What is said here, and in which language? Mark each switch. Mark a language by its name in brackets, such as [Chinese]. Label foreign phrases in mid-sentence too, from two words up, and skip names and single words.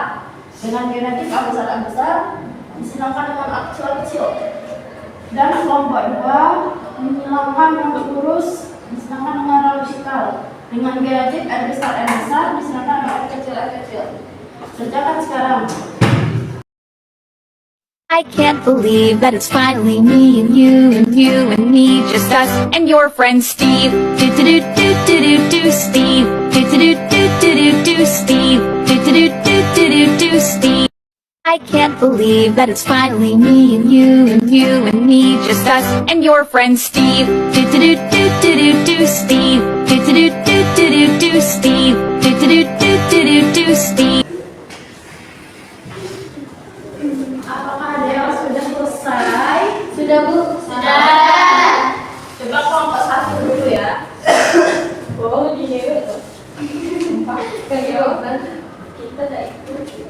[Indonesian] Dengan genetik A besar disilakan dengan A kecil. Dan kelompok 2 menghilangkan yang lurus disilakan dengan lalusikal. Dengan genetik R besar disilakan dengan R kecil. Kerjakan sekarang. [English] I can't believe that it's finally me and you and me, just us and your friend Steve. Do do do do do do do Steve. Do do do do do do do Steve. Do do do do do do do Steve. I can't believe that it's finally me and you and me, just us and your friend Steve. Do do do do do do do Steve. Do do do do do do do Steve. Do do do do do do do Steve. [Indonesian] Apakah ada yang sudah selesai? Sudah, Bu? Sudah. Coba kelompok 1 dulu ya. Oh, gini gitu. Kayak kita dah ikut.